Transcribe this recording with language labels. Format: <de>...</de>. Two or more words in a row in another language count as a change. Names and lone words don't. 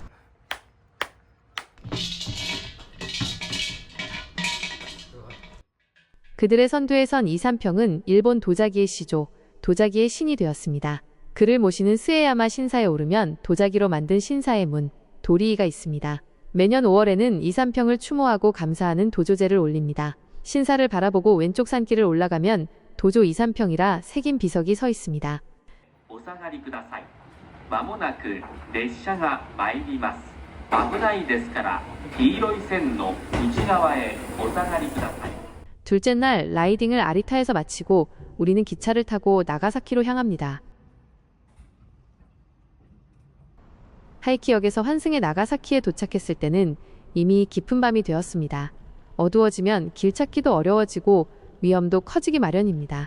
<ko>그들의 선두에 선 이삼평은 일본 도자기의 시조, 도자기의 신이 되었습니다. 그를 모시는 스에야마 신사에 오르면 도자기로 만든 신사의 문, 도리이가 있습니다. 매년 5월에는 이삼평을 추모하고 감사하는 도조제를 올립니다. 신사를 바라보고 왼쪽 산길을 올라가면 도조 이삼평이라 새긴 비석이 서 있습니다.</ko> <ja>お下がりください。まもなく列車が参ります。危ないですから黄色い線の内側へお下がりください。</ja> <ko>둘째 날 라이딩을 아리타에서 마치고 우리는 기차를 타고 나가사키로 향합니다. 하이키역에서 환승의 나가사키에 도착했을 때는 이미 깊은 밤이 되었습니다. 어두워지면 길 찾기도 어려워지고 위험도 커지기 마련입니다.</ko>